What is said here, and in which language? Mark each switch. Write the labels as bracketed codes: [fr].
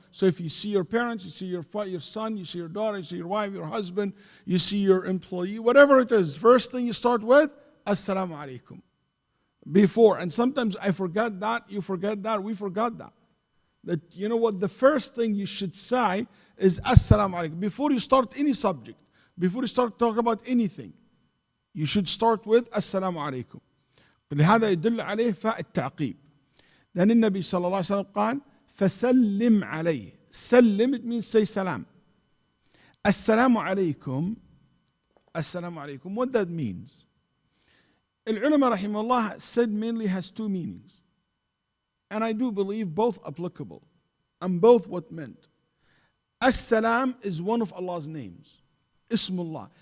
[en] So if you see your parents, you see your son, you see your daughter, you see your wife, your husband, you see your employee, whatever it is, first thing you start with, assalamu alaikum. Before, and sometimes I forget that, you forget that, we forgot that. That, you know what, the first thing you should say is assalamu alaikum. Before you start any subject, before you start talking about anything, you should start with assalamu alaikum. [ar] لهذا يدل عليه فاء التعقيب. Then النبي صلى الله عليه وسلم قال فسلم عليه. [en] سلم, it means say salam. [ar] السلام عليكم. السلام عليكم. [en] What that means? [ar] العلماء رحمه الله [en] said mainly has two meanings. And I do believe both applicable. And both what meant. As-salam is one of Allah's names. Ismullah.